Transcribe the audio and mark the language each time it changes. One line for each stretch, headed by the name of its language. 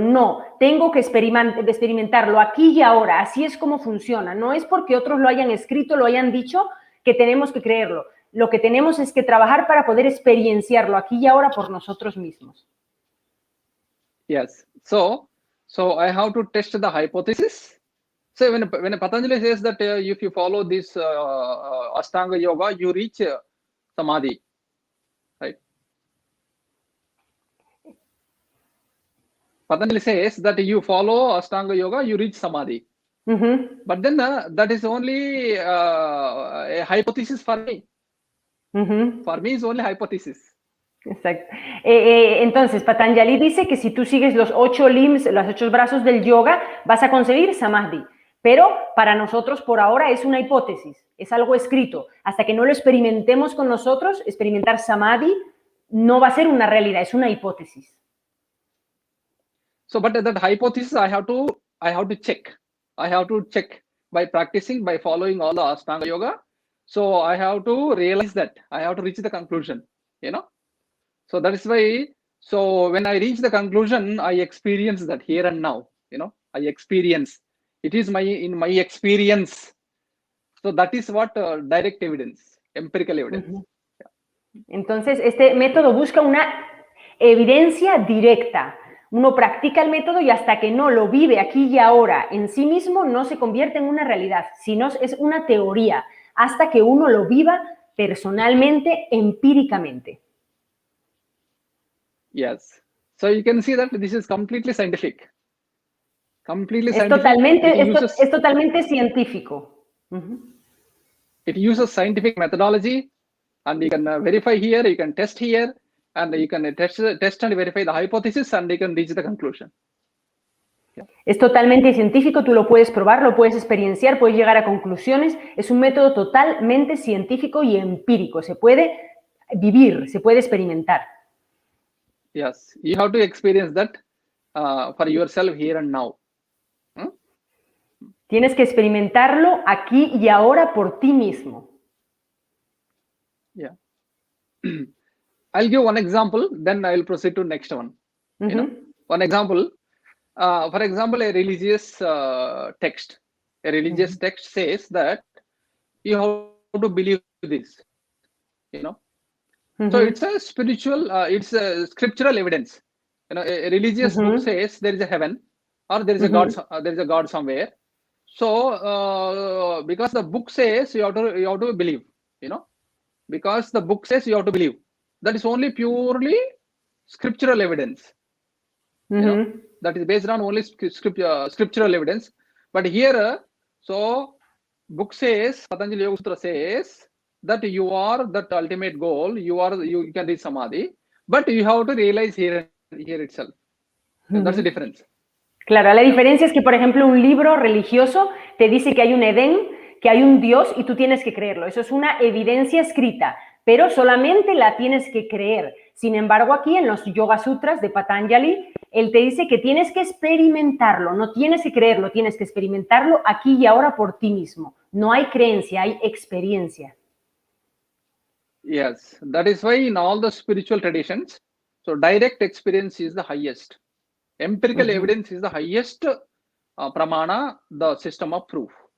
Spanish: No, tengo que experimentarlo aquí y ahora. Así es como funciona. No es porque otros lo hayan escrito, lo hayan dicho, que tenemos que creerlo. Lo que tenemos es que trabajar para poder experienciarlo aquí y ahora por nosotros mismos.
English: Yes. So I have to test the hypothesis. So when Patanjali says that if you follow this Ashtanga Yoga, you reach Samadhi, right? Patanjali says that you follow Ashtanga Yoga, you reach Samadhi. But then that is only a hypothesis for me. For me, it's only hypothesis.
Spanish: Exacto. Entonces, Patanjali dice que si tú sigues los 8 limbs, los 8 brazos del yoga, vas a conseguir Samadhi. Pero para nosotros, por ahora, es una hipótesis, es algo escrito. Hasta que no lo experimentemos con nosotros, experimentar Samadhi no va a ser una realidad, es una hipótesis.
English: So, but that hypothesis, I have to check. I have to check by practicing, by following all the Ashtanga Yoga. So, I have to realize that. I have to reach the conclusion, you know. So, that is why, so when I reach the conclusion, I experience that here and now, you know, I experience. It is in my experience. So that is what direct evidence, empirical evidence.
Spanish: Entonces, este método busca una evidencia directa. Uno practica el método y hasta que no lo vive aquí y ahora en sí mismo, no se convierte en una realidad, sino es una teoría, hasta que uno lo viva personalmente, empíricamente.
English: Yes. So you can see that this is completely scientific.
Spanish: Es totalmente científico.
English: It uses scientific methodology, and you can verify here, you can test here, and you can test and verify the hypothesis, and you can reach the conclusion. Yeah.
Spanish: Es totalmente científico, tú lo puedes probar, lo puedes experienciar, puedes llegar a conclusiones. Es un método totalmente científico y empírico. Se puede vivir, se puede experimentar.
English: Yes, you have to experience that for yourself here and now.
Spanish: Tienes que experimentarlo aquí y ahora por ti mismo.
English: Yeah. I'll give one example, then I'll proceed to next one. You know, one example, for example, a religious text. A religious text says that you have to believe this. You know, so it's a spiritual, it's a scriptural evidence. You know, a religious book says there is a heaven or there is a God. There is a God somewhere. So because the book says you have to believe, you know, because the book says you have to believe. That is only purely scriptural evidence. You know, that is based on only scriptural evidence. But here, so book says, Patanjali Yoga Sutra says that you are that ultimate goal. You can reach Samadhi, but you have to realize here itself. That's the difference.
Spanish: Claro, la diferencia es que, por ejemplo, un libro religioso te dice que hay un Edén, que hay un Dios y tú tienes que creerlo. Eso es una evidencia escrita, pero solamente la tienes que creer. Sin embargo, aquí en los Yoga Sutras de Patanjali, él te dice que tienes que experimentarlo, no tienes que creerlo, tienes que experimentarlo aquí y ahora por ti mismo. No hay creencia, hay experiencia.
English: Yes, that is why in all the spiritual traditions, so direct experience is the highest. Empirical evidence is the highest pramana, the system of proof.